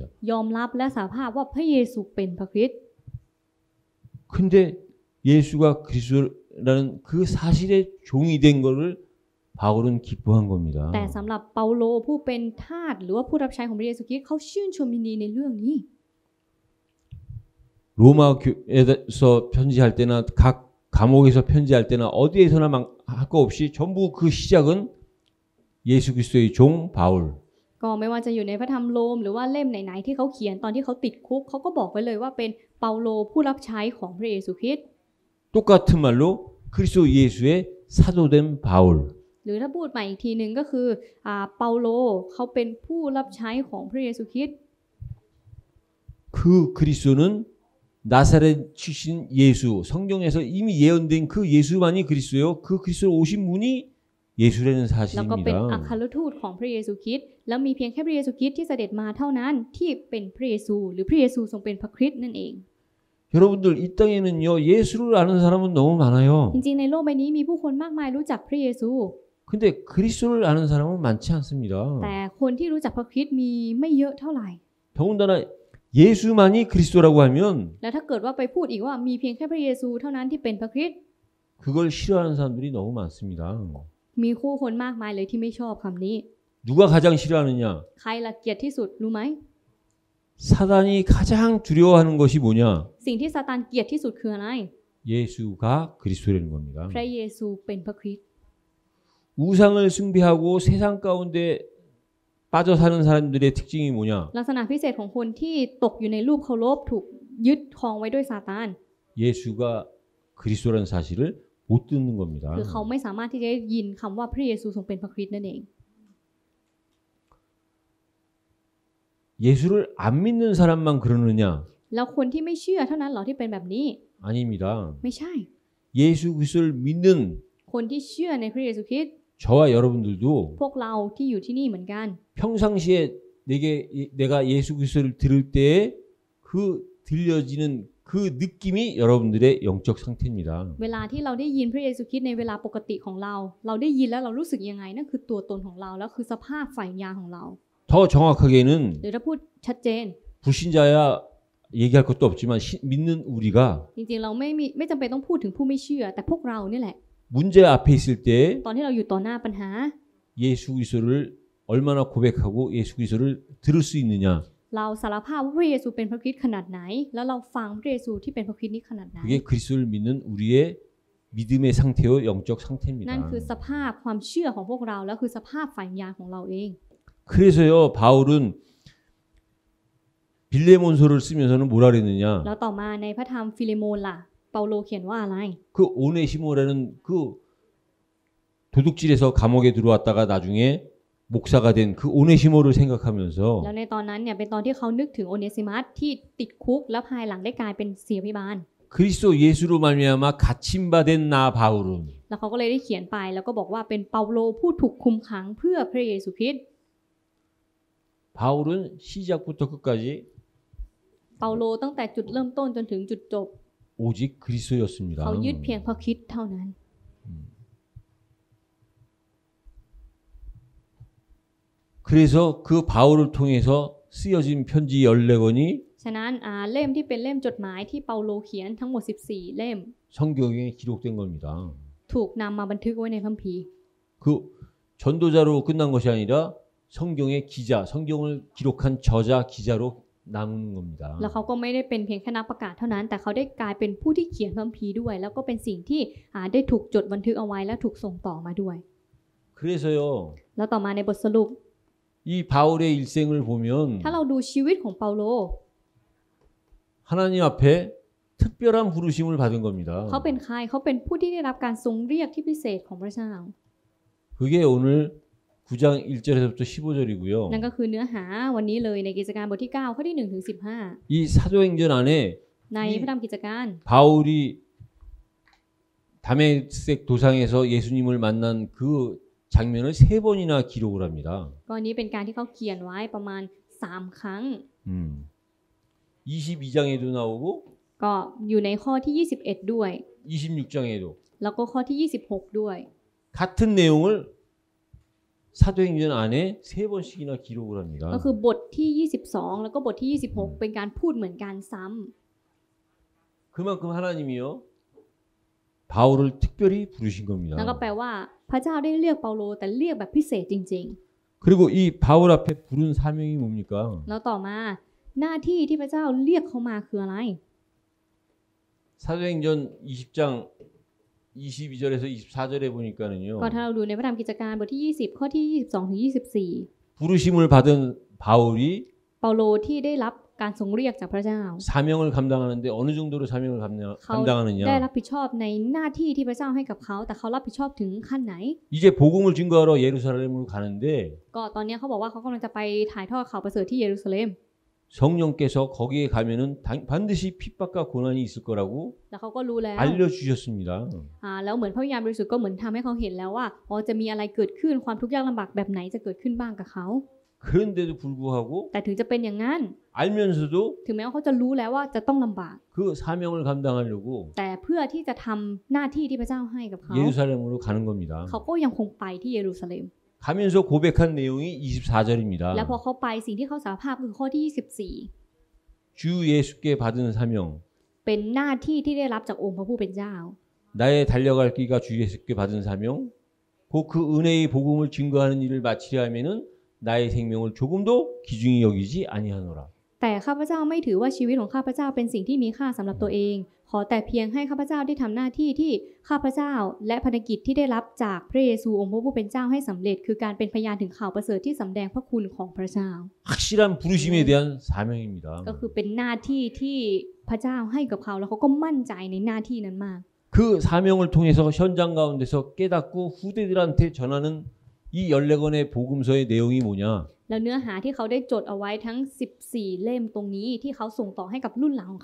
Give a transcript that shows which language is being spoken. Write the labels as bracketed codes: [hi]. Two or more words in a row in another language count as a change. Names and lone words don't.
[th] ยอมรับและสารภาพว่าพระเยซูเป็นพระคริสต์ [ko] 근데 예수가 그리스도라는 그 사실의 종이 된 거를 바울은 기뻐한 겁니다. [th] แต่สำหรับเปาโลผู้เป็นทาสหรือว่าผู้รับใช้ของพระเยซูคริสต์เขาชื่นชมยินดีในเรื่องนี้ [ko] 로마에서 편지할 때나 각 감옥에서 편지할 때나 어디에서나 할 거 없이 전부 그 시작은 예수 그리스도의 종 바울. [th] ก็ไม่ว่าจะอยู่ในพระธรรมโรมหรือว่าเล่มไหนๆที่เขาเขียนตอนที่เขาติดคุกเขาก็บอกไว้เลยว่าเป็นเปาโลผู้รับใช้ของพระเยซูคริสต์ [ko] 똑같은 말로 그리스도 예수의 사도된 바울. [th] หรือถ้าพูดใหม่อีกทีหนึ่งก็คือเปาโลเขาเป็นผู้รับใช้ของพระเยซูคริสต์ [ko] 그 그리스도는 나사렛 출신 예수, 성경에서 이미 예언된 그 예수만이 그리스도요. 그 그리스도 오신 분이 예수라는 [th] แล้วก็เป็นอั [ko] 사실입니다. [th] ครทูตของพระเยซูคริสต์แล้วมีเพียงแค่พระเยซูคริสต์ที่เสด็จมาเท่านั้นที่เป็นพระเยซูหรือพระเยซูทรงเป็นพระคริสต์นั่นเอง [ko] 여러분들 이 땅에는요 예수를 아는 사람은 너무 많아요. [th] จริงๆในโลกใบนี้มีผู้คนมากมายรู้จักพระเยซู [ko] 근데 그리스도를 아는 사람은 많지 않습니다. [th] แต่คนที่รู้จักพระคริสต์มีไม่เยอะเท่าไหร่ [ko] 더군다나 예수만이 그리스도라고 하면 [th] แล้วถ้าเกิดว่าไปพูดอีกว่ามีเพียงแค่พระเยซูเท่านั้นที่เป็นพระคริสต์ [ko] 그걸 싫어하는 사람들이 너무 많습니다. [th] มีคู่คนมากมายเลยที่ไม่ชอบคำนี้ [ko] 누가 가장 싫어하느냐? [th] ใครละเกียดที่สุดรู้ไหม [ko] 사단이 가장 두려워하는 것이 뭐냐? [th] สิ่งที่ซาตานเกลียดที่สุดคืออะไร [ko] 예수가 그리스도라는 겁니다. [th] พระเยซูเป็นพระคริสต์ [ko] 우상을 숭배하고 세상 가운데 빠져 사는 사람들의 특징이 뭐냐? [th] ลักษณะพิเศษของคนที่ตกอยู่ในรูปเคารพถูกยึดครองไว้ด้วยซาตาน [ko] 예수가 그리스도라는 사실을 못 듣는 겁니다. [th] คือเขาไม่สามารถที่จะได้ยินคำว่าพระเยซูทรงเป็นพระคริสต์นั่นเอง [ko] 예수를 안 믿는 사람만 그러느냐? [th] แล้วคนที่ไม่เชื่อเท่านั้นเหรอที่เป็นแบบนี้ [ko] 아닙니다. [th] ไม่ใช่ [ko] 예수 그리스도를 믿는 [th] คนที่เชื่อในพระเยซูคริสต์ [ko] 저와 여러분들도 [th] พวกเราที่อยู่ที่นี่เหมือนกัน [ko] 평상시에 내가 예수 그리스도를 들을 때에 그 들려지는 그 느낌이 여러분들의 영적 상태입니다. [th] เวลาที่เราได้ยินพระเยซูคริสต์ในเวลาปกติของเราได้ยินแล้วเรารู้สึกยังไงนั่นคือตัวตนของเราแล้วคือสภาพฝ่ายวิญญาณของเรา [ko] 더 정확하게는 [th] หรือถ้าพูดชัดเจน [ko] 불신자야 얘기할 것도 없지만 믿는 우리가 [th] จริงๆเราไม่จำเป็นต้องพูดถึงผู้ไม่เชื่อแต่พวกเรานี่แหละ [ko] 문제 앞에 있을 때 [th] ตอนที่เราอยู่ต่อหน้าปัญหา [ko] 예수 그리스도를 얼마나 고백하고 예수 그리스도를 들을 수 있느냐 [th] เราสารภาพว่าพระเยซูเป็นพระคริสต์ขนาดไหนแล้วเราฟังพระเยซูที่เป็นพระคริสต์นี้ขนาดไหน [ko] 그게 그리스도를 믿는 우리의 믿음의 상태요 영적 상태입니다. [th] นั่นคือสภาพความเชื่อของพวกเราแล้วคือสภาพฝ่ายวิญญาณของเราเอง [ko] 그래서요 바울은 빌레몬서를 쓰면서는 뭐라 그랬느냐 [th] แล้วต่อมาในพระธรรมฟิเลโมนล่ะเปาโลเขียนว่าอะไร [ko] 그 오네시모라는 그 도둑질해서 감옥에 들어왔다가 나중에 목사가 된 그 오네시모를 생각하면서 [th] แล้วในตอนนั้นเนี่ยเป็นตอนที่เขานึกถึงโอเนซิมัสที่ติดคุกแล้วภายหลังได้กลายเป็นเสียพิบาล [ko] 그리스도 예수로 말미암아 갇힌바된 나 바울은 [th] แล้วเขาก็เลยได้เขียนไปแล้วก็บอกว่าเป็นเปาโลผู้ถูกคุมขังเพื่อพระเยซูคริสต์ [ko] 바울은 시작부터 끝까지 [th] เปาโลตั้งแต่จุดเริ่มต้นจนถึงจุดจบ [ko] 오직 그리스도였습니다. [th] เขายึดเพียงพระคริสต์เท่านั้น [ko] 그래서 그 바울을 통해서 쓰여진 편지 14권이 [th] ฉะนั้นเล่มที่เป็นเล่มจดหมายที่เปาโลเขียนทั้งหมด14เล่ม [ko] 성경에 기록된 겁니다. [th] ถูกนำมาบันทึกไว้ในคัมภีร์ [ko] 그 전도자로 끝난 것이 아니라 성경의 기자, 성경을 기록한 저자 기자로 남은 겁니다. [th] แล้วเขาก็ไม่ได้เป็นเพียงแค่นักประกาศเท่านั้นแต่เขาได้กลายเป็นผู้ที่เขียนคัมภีร์ด้วยแล้วก็เป็นสิ่งที่ได้ถูกจดบันทึกเอาไว้และถูกส่งต่อมาด้วย [ko] 그래서요. [th] แล้วต่อมาในบทสรุป [ko] 이 바울의 일생을 보면 [th] ถ้าเราดูชีวิตของเปาโล [ko] 하나님 앞에 특별한 부르심을 받은 겁니다. [th] เขาเป็นใครเขาเป็นผู้ที่ได้รับการทรงเรียกที่พิเศษของพระเจ้า [ko] 그게 오늘 9장 1절에서부터 15절이고요. [th] นั่นก็คือเนื้อหาวันนี้เลยในกิจการบทที่9ข้อที่1ถึง [ko] 이 사도행전 안에 [th] 15 ในพระธรรมกิจการ [ko] 바울이 다메섹 도상에서 예수님을 만난 그 장면을 3번이나 기록을 합니다. [th] ก็อันนี้เป็นการที่เขาเขียนไว้ประมาณ3ครั้ง [ko] 22장에도 나오고 [th] ก็อยู่ในข้อที่21ด้วย [ko] 26장에도 [th] แล้วก็ข้อที่26ด้วย [ko] 같은 내용을 사도행전 안에 3번씩이나 기록을 합니다. [th] ก็คือบทที่22แล้วก็บทที่26เป็นการพูดเหมือนกันซ้ำ [ko] 그만큼 하나님이요 바울을 특별히 부르신 겁니다. [th] นั่นก็แปลว่าพระเจ้าได้เรียกเปาโลแต่เรียกแบบพิเศษจริง [ko] 그리고 이 바울 앞에 부른 사명이 뭡니까? [th] ๆแล้วต่อมาหน้าที่ที่พระเจ้าเรียกเขามาคืออะไร [ko] 사도행전 20장 22절에서 24절에 보니까는요. [th] ก็ถ้าเราดูในพระธรรมกิจการบทที่20ข้อที่22ถึง24 [ko] 부르심을 받은 바울이 [th] เปาโลที่ได้รับการทรงเรียกจากพระเจ้า [ko] 사명을 감당하는데 어느 정도로 사명을 [th] เขา [ko] 감당하느냐? [th] ได้รับผิดชอบในหน้าที่ที่พระเจ้าให้กับเขาแต่เขารับผิดชอบถึงขั้นไหน [ko] 이제 복음을 증거하러 예루살렘으로 가는데 [th] ก็ตอนนี้เขาบอกว่าเขากำลังจะไปถ่ายทอดข่าวประเสริฐที่เยรูซาเล็ม [ko] 성령께서 거기에 가면은 반드시 핍박과 고난이 있을 거라고 [th] แล้วเขาก็รู้แล้ว [ko] 알려주셨습니다. [th] แล้วเหมือนพระวิญญาณบริสุทธิ์ก็เหมือนทำให้เขาเห็นแล้วว่าจะมีอะไรเกิดขึ้นความทุกข์ยากลำบากแบบไหนจะเกิดขึ้นบ้างกับเขา [ko] 그런데도 불구하고 [th] แต่ถึงจะเป็นอย่างนั้น [ko] 알면서도 [th] ถึงแม้ว่าเขาจะรู้แล้วว่าจะต้องลำบาก [ko] 그 사명을 감당하려고 [th] แต่เพื่อที่จะทำหน้าที่ที่พระเจ้าให้กับเขา [ko] 예루살렘으로 가는 겁니다. [th] เขาก็ยังคงไปที่เยรูซาเล็ม [ko] 가면서 고백한 내용이 24절입니다. [th] แล้วพอเขาไปสิ่งที่เขาสารภาพคือข้อที่24 [ko] 주 예수께 받은 사명 [th] เป็นหน้าที่ที่ได้รับจากองค์พระผู้เป็นเจ้า [ko] 나의 달려갈 길과 주 예수께 받은 사명 곧 그 은혜의 복음을 증거하는 일을 마치려 하면은 나의 생명을 조금도 귀중히 여기지 아니하노라. [th] แต่ข้าพเจ้าไม่ถือว่าชีวิตของข้าพเจ้าเป็นสิ่งที่มีค่าสำหรับตัวเองขอแต่เพียงให้ข้าพเจ้าได้ทำหน้าที่ที่ข้าพเจ้าและภารกิจที่ได้รับจากพระเยซูองค์พระผู้เป็นเจ้าให้สำเร็จคือการเป็นพยานถึงข่าวประเสริฐที่สำแดงพระคุณของพระเจ้า [ko] 확실한 부르심에 대한 사명입니다. [th] ก็คือเป็นหน้าที่ที่พระเจ้าให้กับเขาแล้วเขาก็มั่นใจในหน้าที่นั้นมาก [ko] 그 사명을 통해서 현장 가운데서 깨닫고 후대들한테 전하는 이 14권의 복음서의 내용이 뭐냐? [th] แล้วเนื้อหาที่เขาได้จดเอาไว้ทั้ง14เล่มตรงนี้ที่เขาส่งต่อให้กับรุ่นหลังของเขาคืออะไร